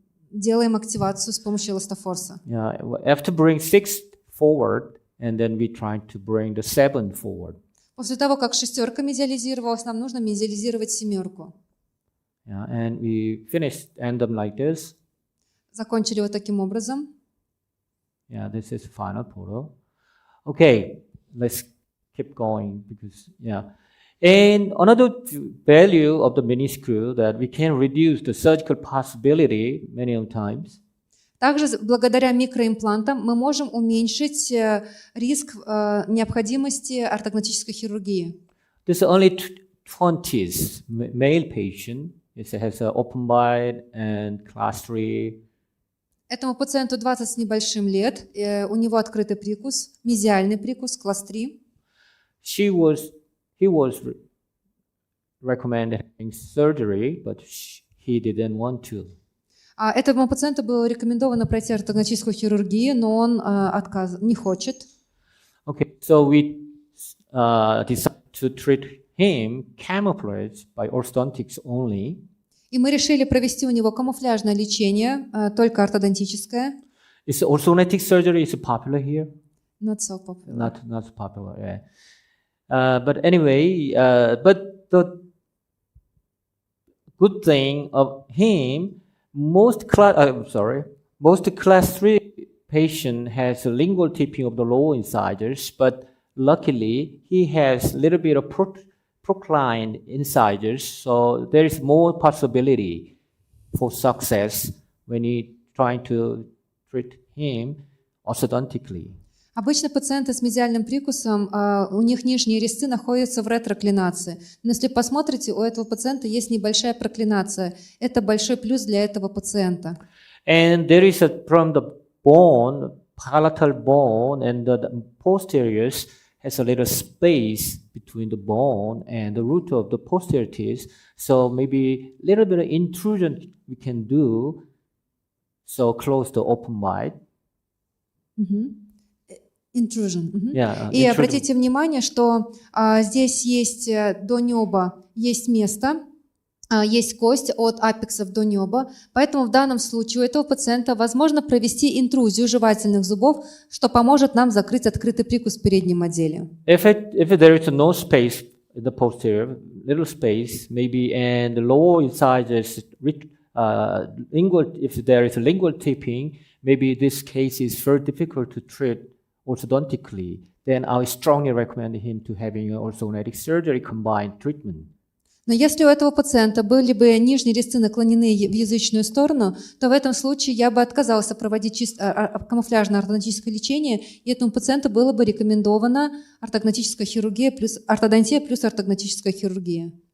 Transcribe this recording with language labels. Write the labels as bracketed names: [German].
[Russian] делаем активацию с помощью эластофорса. [English] Yeah, after bring 6 forward, and then we try to bring the 7 forward. [Russian] После того, как шестерка медиализировалась, нам нужно медиализировать семерку. [English] Yeah, and we finished end them like this. [Russian] Закончили вот таким образом. [English] Yeah, this is final photo. Okay, let's keep going because And another value of the mini screw that we can reduce the surgical possibility many times. [Russian] Также благодаря микроимплантам мы можем уменьшить риск необходимости ортогнатической хирургии. [English] This only 20s male patient. It has an open bite and class 3. [Russian] Этому пациенту 20 с небольшим лет, у него открытый прикус, мезиальный прикус, класс 3. [English] He was recommended having surgery, but he didn't want to. [Russian] Этому пациенту было рекомендовано пройти ортогнатическую хирургию, но он не хочет. [English] Okay, so we decided to treat him camouflage by orthodontics only. [Russian] И мы решили провести у него камуфляжное лечение, только ортодонтическое. [English] Is orthodontic surgery is popular here? Not so popular. Not so popular, yeah. But anyway, but the good thing of him, most class 3 patient has a lingual tipping of the lower incisors, but luckily he has a little bit of proclined incisors, so there is more possibility for success when you trying to treat him orthodontically. [Russian] Обычно пациенты с мезиальным прикусом, у них нижние резцы находятся в ретроклинации. Но если посмотрите, у этого пациента есть небольшая проклинация. Это большой плюс для этого пациента. [English] And there is from the bone, palatal bone, and the posteriors has a little space between the bone and the root of the posterior teeth. So maybe a little bit of intrusion we can do. So close the open bite. Intrusion. Yeah, [Russian] И обратите внимание, что здесь есть до неба, есть место, есть кость от апексов до неба, поэтому в данном случае у этого пациента возможно провести интрузию жевательных зубов, что поможет нам закрыть открытый прикус в переднем отделе. [English] If there is no space in the posterior, little space maybe, and the lower incisors, if there is a lingual tipping, maybe this case is very difficult to treat orthodontically, then I strongly recommend him to having an orthodontic surgery combined treatment. [Russian] Но если у этого пациента были бы нижние резцы наклонены в язычную сторону, то в этом случае я бы отказался проводить камуфляжное ортодонтическое лечение, и этому пациенту было бы рекомендовано ортогнатическая хирургия плюс ортодонтия плюс ортогнатическая хирургия.